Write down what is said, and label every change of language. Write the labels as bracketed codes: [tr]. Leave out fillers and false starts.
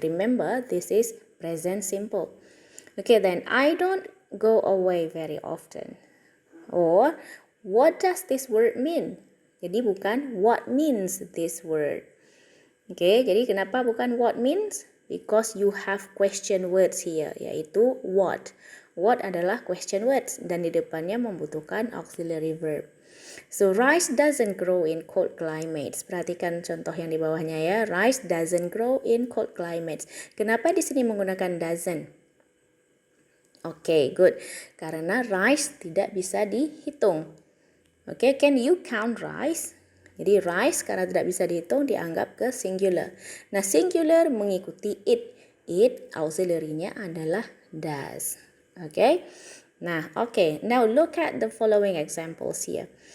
[en] Remember, this is present simple. Okay, then I don't go away very often. Or what does this word mean? [id] Jadi bukan [en] what means this word. [id] Oke, jadi kenapa bukan [en] what means? Because you have question words here, [id] yaitu [en] what. [id] What adalah question words dan di depannya membutuhkan auxiliary verb. [en] So rice doesn't grow in cold climates. [id] Perhatikan contoh yang di bawahnya ya. [en] Rice doesn't grow in cold climates. [id] Kenapa di sini menggunakan doesn't? Oke, good. Karena rice tidak bisa dihitung. Oke, [en] can you count rice? [id] Jadi rice karena tidak bisa dihitung dianggap ke singular. Nah, singular mengikuti it. It auxiliary-nya adalah does. Oke. Nah, oke. [en] Now look at the following examples here.